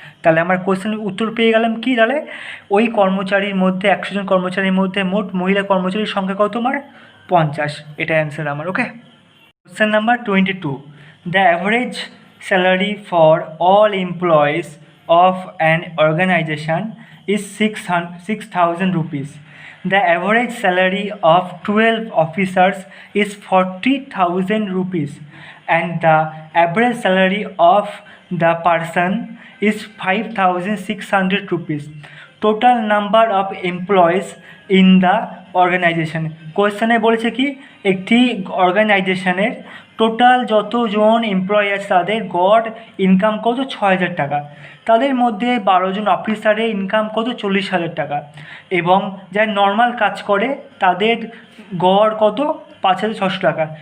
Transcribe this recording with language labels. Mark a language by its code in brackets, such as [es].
[bn] তাহলে আমার কোশ্চেনের উত্তর পেয়ে গেলাম কি? তাহলে ওই কর্মচারীর মধ্যে 100 জন কর্মচারীর মধ্যে মোট মহিলা কর্মচারীর সংখ্যা কত আমার? 50। এটা অ্যান্সার আমার। [en] Okay, question number 22. The average salary for all employees of an organization is 6,000 rupees. The average salary of 12 officers is 40,000 rupees and the average salary of the person is 5,600 rupees. Total number of employees in the organization. [bn] কোয়েশ্চেনে বলেছে কি একটি অর্গানাইজেশনের total যতজন employee আছে তাদের গড় income কত? 6,000 টাকা। তাদের মধ্যে 12 জন অফিসারের ইনকাম কত? 40,000 টাকা। এবং যারা নর্মাল কাজ করে তাদের গড় কত? 5,600 টাকা।